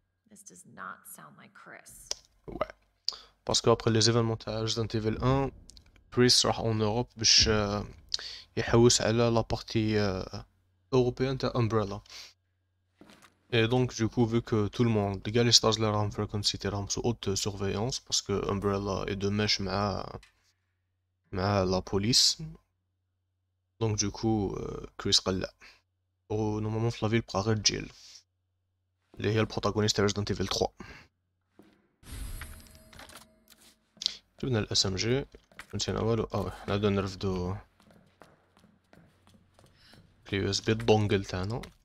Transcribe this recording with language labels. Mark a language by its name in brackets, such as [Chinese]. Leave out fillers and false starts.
[English] This does not sound like Chris. [French] Ouais. Parce qu'après les événements [Arabic] تاع [French] Resident Evil 1, Chris [Arabic] راح [French] en Europe [Arabic] باش يحوس على [French] la partie européenne تاع Umbrella. Et donc du coup vu que tout le monde, les les stars les [Arabic] راهم [French] Frequent City راهم sous haute surveillance parce que Umbrella est de mèche [Arabic] مع [French] la police. Donc du coup Chris [Arabic] قلع. [French] Normalement [Arabic] في [French] la ville [Arabic] بقى غير Jill اللي هي البروتاغونيست تاع Resident Evil 3. جبنا الاس ام جي نسينا والو. نعاودو نرفدو كلي يو اس بي الدونجل تاعنا.